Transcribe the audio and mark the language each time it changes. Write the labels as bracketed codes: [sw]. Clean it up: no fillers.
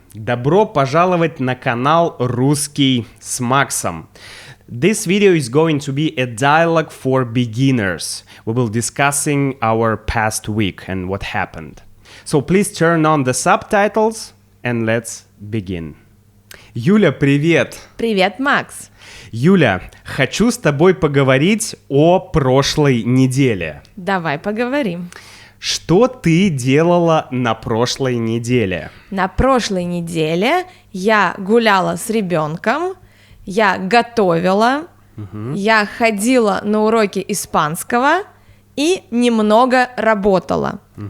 [ru] Добро пожаловать на канал «Русский с Максом». [en] This video is going to be a dialogue for beginners. We will discussing our past week and what happened. So please turn on the subtitles and let's begin. [ru] Юля, привет! Привет, Макс! Юля, хочу с тобой поговорить о прошлой неделе. Давай поговорим. Что ты делала на прошлой неделе? На прошлой неделе я гуляла с ребенком, я готовила, я ходила на уроки испанского и немного работала.